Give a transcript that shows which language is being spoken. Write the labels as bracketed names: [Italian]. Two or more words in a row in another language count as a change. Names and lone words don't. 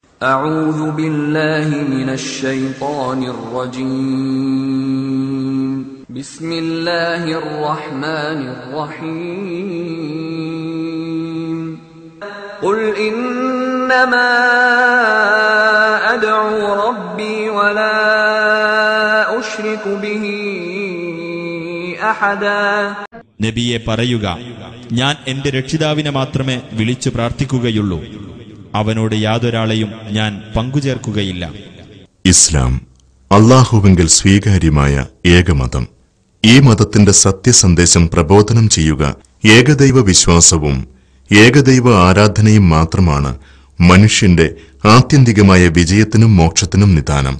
[Arabic] أعوذ بالله من الشيطان الرجيم بسم الله الرحمن الرحيم قل إنما أدعو ربي ولا أشرك به أحدا [Malayalam] നബിയെ പറയുക, ഞാൻ എന്റെ രക്ഷിതാവിനെ മാത്രമേ വിളിച്ചു പ്രാർത്ഥിക്കുകയുള്ളൂ, അവനോട് യാതൊരാളെയും ഞാൻ പങ്കുചേർക്കുകയില്ല. ഇസ്ലാം അല്ലാഹുവിങ്കിൽ സ്വീകാര്യമായ ഏകമതം. ഈ മതത്തിന്റെ സത്യസന്ദേശം പ്രബോധനം ചെയ്യുക ഏകദൈവ വിശ്വാസവും ഏകദൈവ ആരാധനയും മാത്രമാണ് മനുഷ്യന്റെ ആത്യന്തികമായ വിജയത്തിനും മോക്ഷത്തിനും നിദാനം.